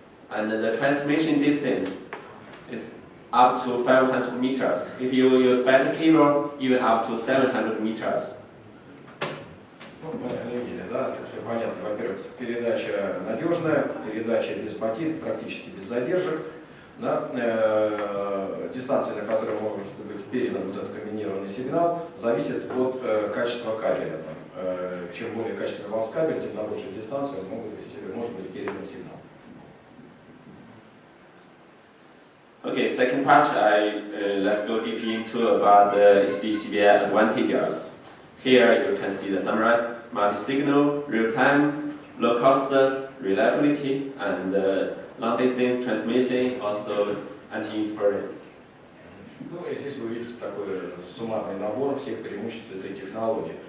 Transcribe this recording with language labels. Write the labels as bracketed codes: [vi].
[en] And the transmission distance is up to 500 meters. If you use better cable, even up to 700 meters. [ru] Ну, мы видели, да, тут все понятно. Во-первых, передача надежная, передача без потерь, практически без задержек. Да, дистанция, на которой может быть передан вот этот комбинированный сигнал, зависит от качества кабеля. Чем более качественный у вас кабель, тем на большей дистанции может быть передан сигнал. [en] Okay, second part, let's go deep into about the HD-CVI advantages. Here you can see the summarized multi-signal, real-time, low-cost, reliability, and long-distance transmission, also anti-interference. [ru] Ну, и здесь вы видите такой суммарный набор всех преимуществ этой технологии.